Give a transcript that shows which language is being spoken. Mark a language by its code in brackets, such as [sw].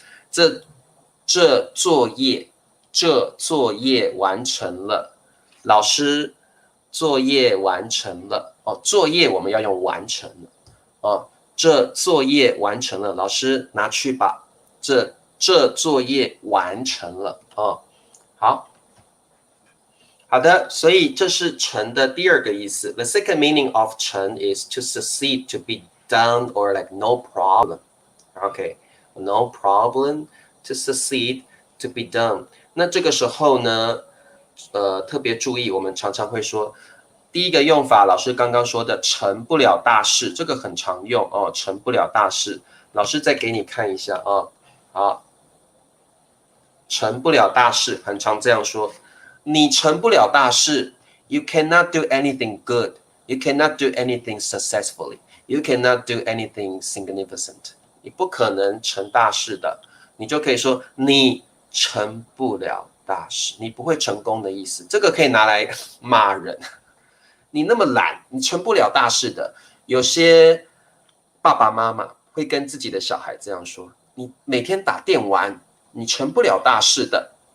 [zh] 这作业完成了，老师作业完成了哦，作业我们要用完成了哦，这作业完成了，老师拿去吧，这作业完成了哦，好的，所以这是成的第二个意思。 [en] The second meaning of 成 is to succeed, to be done, or like no problem. Okay, no problem, to succeed, to be done. [zh] 那这个时候呢，特别注意，我们常常会说，第一个用法，老师刚刚说的成不了大事，这个很常用哦，成不了大事。老师再给你看一下啊，好，成不了大事，很常这样说。你成不了大事 ， [en] You cannot do anything good. You cannot do anything successfully. You cannot do anything significant. [zh] 你不可能成大事的，你就可以说你成不了大事，你不会成功的意思。这个可以拿来骂人。你那么懒，你成不了大事的。有些爸爸妈妈会跟自己的小孩这样说：你每天打电玩，你成不了大事的。